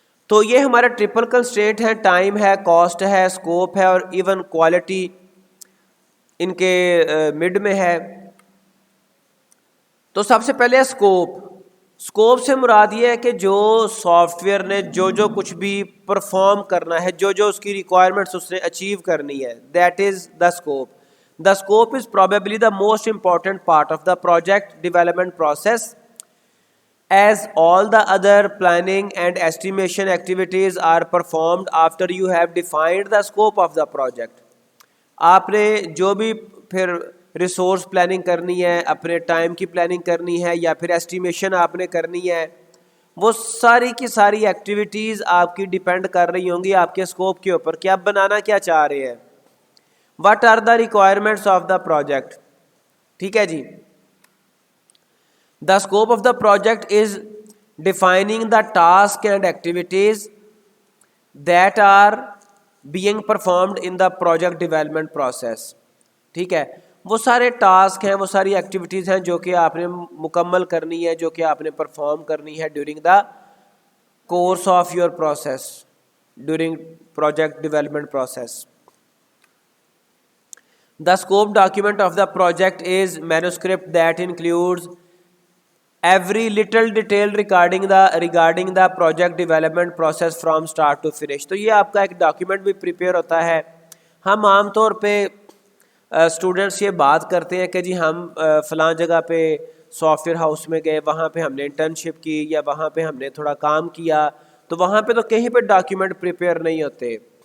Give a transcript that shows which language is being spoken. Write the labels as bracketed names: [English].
[Urdu] تو یہ ہمارا ٹرپل کنسٹرینٹ ہے، ٹائم ہے، کاسٹ ہے، اسکوپ ہے، اور ایون کوالٹی ان کے مڈ میں ہے. تو سب سے پہلے اسکوپ سے مراد یہ ہے کہ جو سافٹ ویئر نے جو کچھ بھی پرفارم کرنا ہے، جو اس کی ریکوائرمنٹس اس نے اچیو کرنی ہے، [English] That is the scope. The scope is probably the most important part of the project development process, as all the other planning and estimation activities are performed after you have defined the scope of the project. [Urdu] آپ نے جو بھی پھر resource planning کرنی ہے، اپنے time کی planning کرنی ہے، یا پھر ایسٹیمیشن آپ نے کرنی ہے، وہ ساری کی ساری ایکٹیویٹیز آپ کی ڈیپینڈ کر رہی ہوں گی آپ کے اسکوپ کے اوپر کہ آپ بنانا کیا چاہ رہے ہیں. [English] What are the requirements of the project? [Urdu] ٹھیک ہے جی. [English] The scope of the project is defining the task and activities that are being performed in the project development process. [Urdu] ٹھیک ہے, وہ سارے ٹاسک ہیں, وہ ساری ایکٹیویٹیز ہیں جو کہ آپ نے مکمل کرنی ہے, جو کہ آپ نے پرفارم کرنی ہے [English] During the course of your process, during project development process. The scope document of the project is manuscript that includes every little detail regarding the project development process from start to finish. [Urdu] تو یہ آپ کا ایک document بھی prepare ہوتا ہے. ہم عام طور پہ اسٹوڈنٹس یہ بات کرتے ہیں کہ جی ہم فلاں جگہ پہ سافٹ ویئر ہاؤس میں گئے, وہاں پہ ہم نے انٹرنشپ کی یا وہاں پہ ہم نے تھوڑا کام کیا, تو وہاں پہ تو کہیں پہ ڈاکیومنٹ پریپیئر نہیں ہوتے.